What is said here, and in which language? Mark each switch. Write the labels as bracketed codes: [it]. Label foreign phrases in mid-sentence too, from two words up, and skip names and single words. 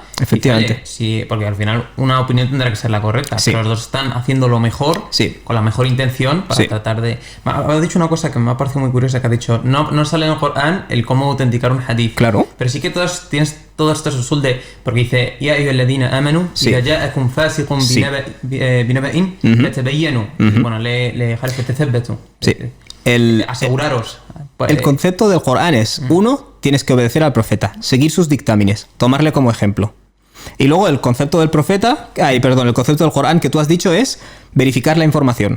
[es] Efectivamente. Y, oye, sí, porque al final una opinión tendrá que ser la correcta. Sí. Pero los dos están haciendo lo mejor, sí, con la mejor intención para tratar de... Ha dicho una cosa que me ha parecido muy curiosa, que ha dicho: no sale en el Corán el cómo autenticar un hadith. Claro. Pero sí que tienes todo esto usul de... Porque dice: [ar] يا أيها الذين آمنوا إذا جاءكم فاسق بنبإ فتبينوا. Bueno, الحرف تثبتوا. [es] Sí. Aseguraros. El concepto del Corán es: uno, tienes que obedecer al profeta, seguir sus dictámenes, tomarle como ejemplo. Y luego el concepto del profeta, el concepto del Corán que tú has dicho es verificar la información.